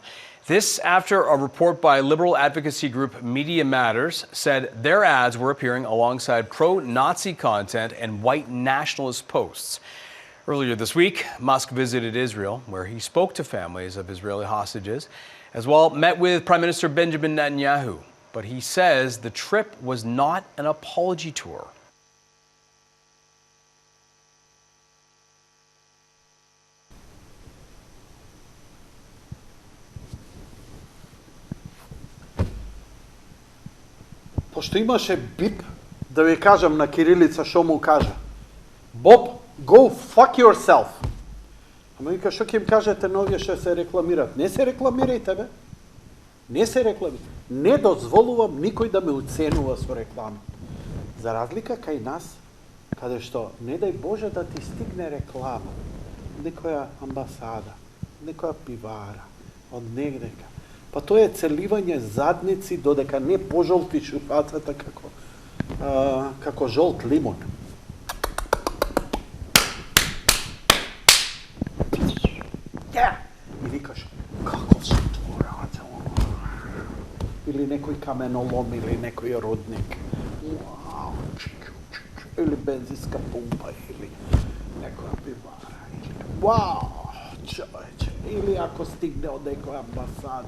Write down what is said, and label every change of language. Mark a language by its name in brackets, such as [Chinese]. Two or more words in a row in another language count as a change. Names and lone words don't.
[English] This after a report by liberal advocacy group Media Matters said their ads were appearing alongside pro-Nazi content and white nationalist posts. Earlier this week, Musk visited Israel, where he spoke to families of Israeli hostages, as well met with Prime Minister Benjamin Netanyahu. But he says the trip was not an apology tour. [Macedonian] Пошто имаше бип, да ви кажам на кирилица што му кажа. Боб, [English] go fuck yourself. [Macedonian] Ама вика, што ќе им кажете на овие што се рекламират? Не се рекламирајте, бе. Не се рекламирајте. Не дозволувам никој да ме уценува со реклами. За разлика кај нас, каде што, не дај Боже да ти стигне реклама, некоја амбасада, некоја пивара, од негдека. Па тоа е целивање задници додека не пожолтиш фацата како жолт лимон. И викаш, [Croatian] kako se to radi? [Macedonian] Или некој каменолом, или некој родник. Wow, или бензинска пумпа, или некоја пивара. [Croatian] Wow, čovječe. [Macedonian] Или ако стигне од некоја амбасада.